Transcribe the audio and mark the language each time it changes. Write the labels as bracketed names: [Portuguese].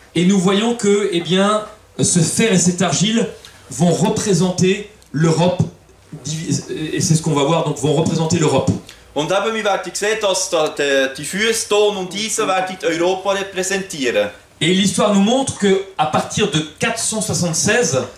[French] Et nous voyons que eh bien, ce fer et cette argile vont représenter l'Europe. Et c'est ce qu'on va voir, donc vont représenter l'Europe. [German] Und eben, wir werden sehen, dass da die Füße, Ton und Eisen werden Europa repräsentieren. [French] Et l'histoire nous montre qu'à partir de 476,